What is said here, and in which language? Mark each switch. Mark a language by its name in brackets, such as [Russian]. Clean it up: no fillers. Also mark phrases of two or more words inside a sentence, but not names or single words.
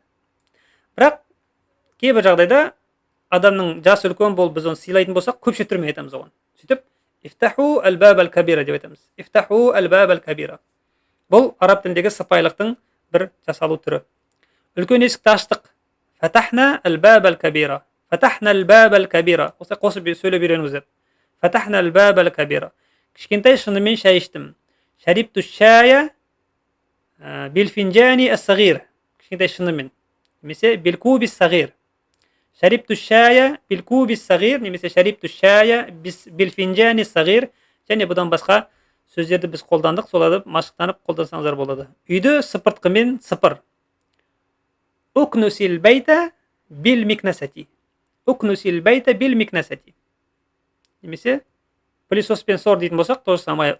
[Kazakh] Бірақ кейбір жағдайда адамның жасы үлкен болып біз оны сыйлайтын болсақ, көпше түрмен айтамыз оған. Сөйтіп, [Arabic] افتحوا الباب الكبير [Kazakh] деп айтамыз. [Arabic] افتحوا الباب الكبير. [Kazakh] Бұл араб тіліндегі сыпайылықтың бір жасалу түрі. Үлкен есікті аштық. [Arabic] فتحنا الباب الكبير. فتحنا الباب الكبير. [Kazakh] Осы қосып сөйлеп үйреніңіздер. [Arabic] فتحنا الباب الكبير. [Kazakh] Кішкентай шынымен шай іштім. [Arabic] شربت شايا بالفنجان الصغير. [Kazakh] Кішкентай шынымен. Немесе [Arabic] بالكوب الصغير. شربت شايا بالكوب الصغير немесе شربت شايا بالفنجان الصغير. [Kazakh] Және бұдан басқа сөздерді біз қолдандық, соларды машықтанып қолдансаңыздар болады. Үйді сыпыртқымен сыпыр. [Arabic] اكنس البيت بالمكنسة. اكنس البيت بالمكنسة. [Kazakh] Немесе пылесоспен сор дейтін болсақ, [Russian] тоже самое.